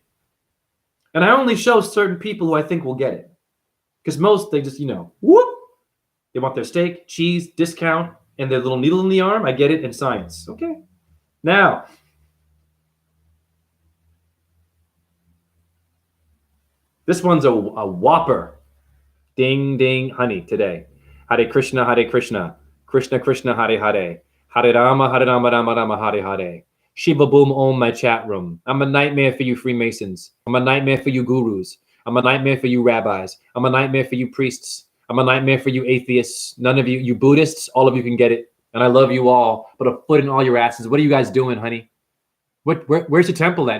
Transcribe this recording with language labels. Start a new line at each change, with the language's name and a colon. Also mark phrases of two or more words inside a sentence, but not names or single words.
English: And I only show certain people who I think will get it because most, they just, whoop. They want their steak, cheese, discount, and their little needle in the arm. I get it in science. Okay. Now, this one's a whopper. Ding, ding, honey, today.
Sanskrit: Hare Krishna, Krishna Krishna, Hare Hare. Hare Rama, Rama Rama, Hare Hare.
English: Shiva boom om, my chat room. I'm a nightmare for you Freemasons. I'm a nightmare for you gurus. I'm a nightmare for you rabbis. I'm a nightmare for you priests. I'm a nightmare for you atheists. None of you, you Buddhists, all of you can get it. And I love you all, but a foot in all your asses. What are you guys doing, honey? Where's your temple at?